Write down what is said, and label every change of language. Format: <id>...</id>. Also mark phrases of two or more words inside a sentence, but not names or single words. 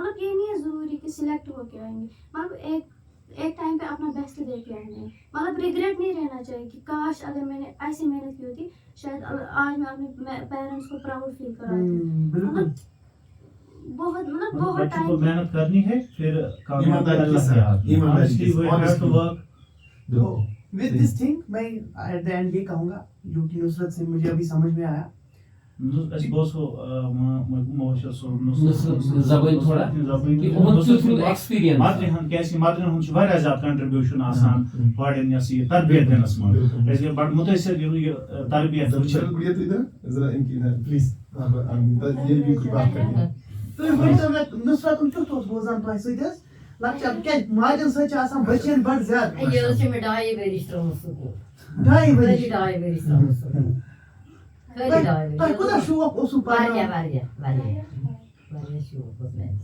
<ur>مطلب یہ نہیں ہے ضروری کہ سلیکٹ ہو کے آئیں گے مطلب ایک ٹائم پہ اپنا بیسٹ دے کے آئیں گے. مطلب ریگریٹ نہیں رہنا چاہیے کہ کاش اگر میں نے ایسی محنت کی ہوتی شاید آج میں اپنے پیرنٹس کو</ur> <en>proud feel</en> <ur>کراتی. بہت مطلب بہت بچوں کو ٹائم محنت کرنی ہے پھر کامیابی اللہ کے ہاتھ میں.</ur> <en>Honestly, we have to work. with this thing</en> <ur>میں</ur> <en>at the end</en> <ur>یہ کہوں گا جو کہ نصرت سے مجھے ابھی سمجھ میں آیا.</ur> <ks>اَسہِ بوزہو مبشر صٲب نصرت زبٲنۍ تھوڑا کہ یِمن کیُتھ روٗد ایکسپیٖرینس مدرِ ہُنٛد کیازِ مدرٮ۪ن ہُنٛد چھُ واریاہ زیادٕ کنٹربیوٗشن آسان کورٮ۪ن یۄس یہِ تربیت دِنس منٛز کیازِ بڑٕ مُتٲثر یہِ تربیت</ks> <ur>پلیز یہ بھی کچھ بات کریں.</ur> <ks>تُہۍ ؤنۍتو مےٚ نصرتُن کیُتھ اوس روزان تۄہہِ سۭتۍ حظ لۄکچار کیازِ ماجٮ۪ن سۭتۍ چھِ آسان بچین بڑٕ زیادٕ. یہ حظ چھِ مےٚ 2.5 ؤری ترٛوومُت سکوٗل 2.5 ؤری خٲلی 2.5 ؤری ترٛوومُت سکوٗل خٲلی 2.5 تۄہہِ کوٗتاہ شوق اوسوٕ واریاہ پرناوُن. واریاہ شوق اوس مےٚ.</ks>